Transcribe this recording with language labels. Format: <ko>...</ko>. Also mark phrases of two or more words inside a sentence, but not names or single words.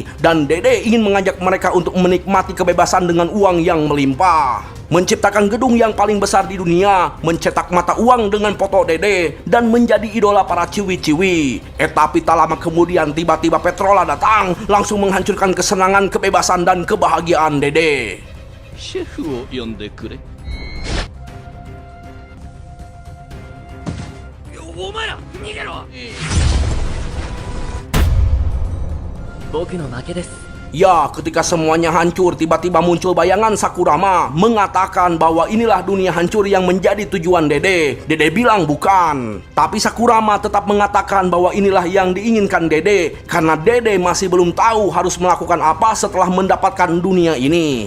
<id>Dan Dede ingin mengajak mereka untuk menikmati kebebasan dengan uang yang melimpah. Menciptakan gedung yang paling besar di dunia, mencetak mata uang dengan foto Dede, dan menjadi idola para ciwi-ciwi. Tapi tak lama kemudian tiba-tiba Petrola datang, langsung menghancurkan kesenangan, kebebasan, dan kebahagiaan Dede.</id> <ja>シェフを呼んでくれ。お前ら逃げろ。僕の負けです。</ja> <id>Ya, ketika semuanya hancur, tiba-tiba muncul bayangan Sakurama mengatakan bahwa inilah dunia hancur yang menjadi tujuan Dede. Dede bilang bukan. Tapi Sakurama tetap mengatakan bahwa inilah yang diinginkan Dede, karena Dede masih belum tahu harus melakukan apa setelah mendapatkan dunia ini.</id>